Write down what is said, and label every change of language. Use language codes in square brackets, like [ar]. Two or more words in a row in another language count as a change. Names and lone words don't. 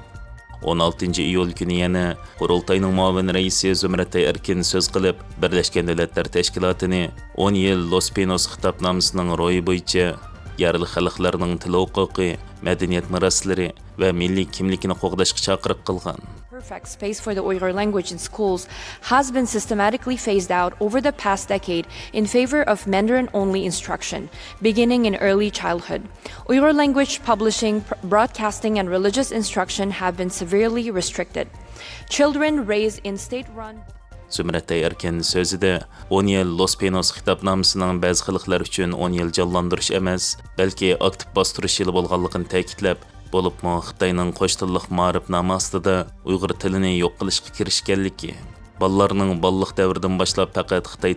[uz] 16-iyul kuni yana qurultayning muavin raisi Zumratay Erkin so'z qilib, Birlashgan Davlatlar Tashkilotini 10 yil Los Pinos xitobnomasining ro'yi bo'yicha yerli xalqlarning til huquqi, madaniyat meroslari va milliy kimligini qo'g'dashga chaqiriq qilgan. [en] Perfect space for the Uyghur language in schools has been systematically phased out over the past decade in favor of Mandarin-only instruction, beginning in early childhood. Uyghur language publishing, broadcasting, and religious instruction have been severely restricted. Children raised in state-run [uz] Zumratay Erkin so'zida 10 yil Los Pinos xitobnomasining ba'zi xalqlar uchun 10 yil jonlantirish emas, balki aktiv bostirish yili bo'lganligini ta'kidlab, bo'libmi Xitoyning qo'sh tillik ma'rifnoma ostida Uyg'ur tilini yo'q qilishga kirishganligi, bolalarning balliq davridan boshlab faqat Xitoy